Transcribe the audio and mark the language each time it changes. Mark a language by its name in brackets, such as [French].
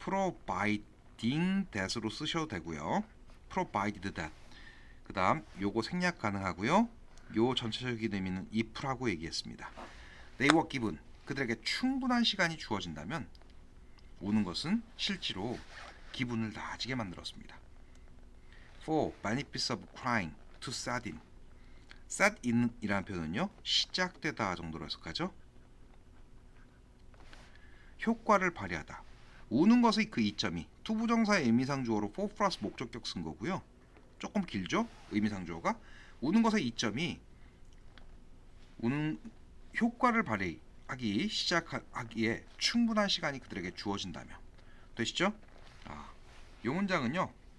[English] providing that [Korean] 으로 쓰셔도 되고요. [English] provided that. [Korean] 그다음 요거 생략 가능하고요. 요 전체적인 의미는 if라고 얘기했습니다. [English] They were given, [Korean] 그들에게 충분한 시간이 주어진다면 우는 것은 실제로 기분을 나아지게 만들었습니다. [English] For benefits of crying to set in. set in [Korean] 이라는 표현은요. 시작되다 정도로 해석하죠. 효과를 발휘하다. 우는 것의 그 이점이 투부정사의 의미상주어로 for 플러스 목적격 쓴 거고요. 조금 길죠? 의미상주어가. 우는 것의 이점이 우는 효과를 발휘하기 시작하기에 충분한 시간이 그들에게 주어진다면. 되시죠? 이 문장은요.